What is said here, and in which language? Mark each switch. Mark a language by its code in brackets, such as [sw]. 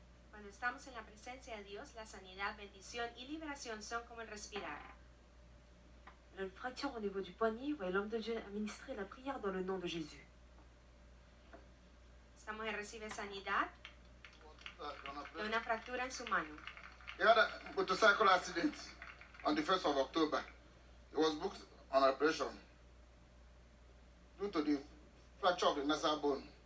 [es] Cuando estamos en la presencia de Dios, la sanidad, bendición y liberación son como el respirar. [fr] Elle a une fracture au niveau du poignet. Voyez l'homme de Dieu administrer la prière dans le nom de Jésus. [es] Esta mujer recibe sanidad de una fractura en su mano. [en] He had a motorcycle accident on the 1st of October. He was booked on operation due to the fracture of the nasal bone.